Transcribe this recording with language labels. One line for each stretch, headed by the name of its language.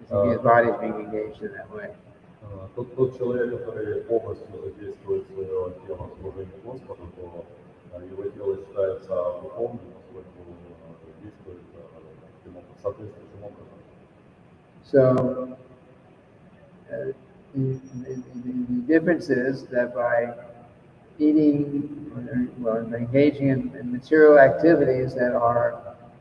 English: His body is being engaged in that way.
Russian: Тот человек, который полностью задействует свое тело в служении Господу, то его тело считается духовным, поскольку действует соответствующим образом.
English: So, the difference is that by eating, well, engaging in material activities that are,